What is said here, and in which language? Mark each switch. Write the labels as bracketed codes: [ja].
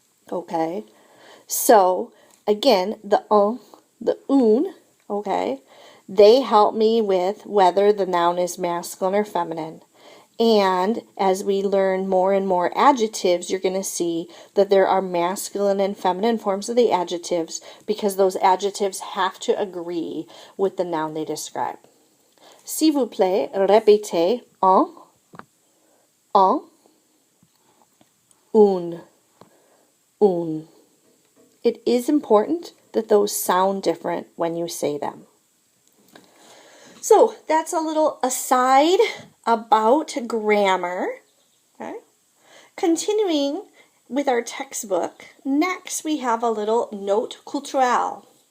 [en] Okay, so again, the un, okay, they help me with whether the noun is masculine or feminine. And as we learn more and more adjectives, you're going to see that there are masculine and feminine forms of the adjectives because those adjectives have to agree with the noun they describe. [fr] S'il vous plaît, répétez un, une. [en] It is important that those sound different when you say them. So that's a little aside about grammar. Okay. Continuing with our textbook, next we have a little note culturelle.